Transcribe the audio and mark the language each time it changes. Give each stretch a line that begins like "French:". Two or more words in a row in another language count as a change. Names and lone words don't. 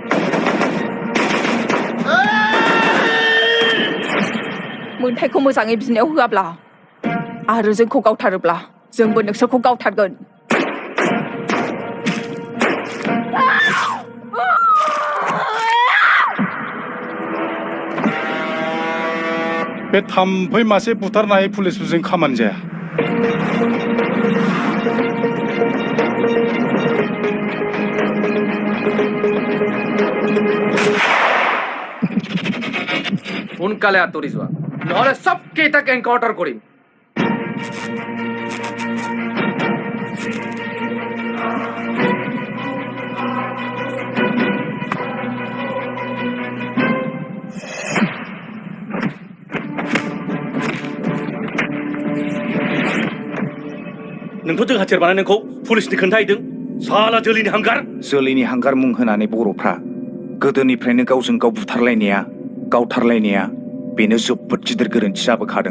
Bodo: मोन्थायखौ मोजाङै बिनायाव होआब्ला आरो जोंखौ गावथारोब्ला जोंबो नोंसोरखौ गावथारगोन बे थाम्फै मासे बुथारनो हायै पुलिसफोरजों खामानि जाया
Assamese: সোনকালে আঁতৰি যোৱা নহ'লে চব কেইটাক এনকাউণ্টাৰ কৰিম
Bodo: नोंथ' जों हाथियार बानायनायखौ पुलिसनि खोन्थाहैदों साला जोलैनि हांगार मुं होनानै बर'फ्रा गोदोनिफ्रायनो गावजों गाव बुथारलायनाया गावथारलायनाया बेनो जोबोद गिदिर गोरोन्थि जाबोखादों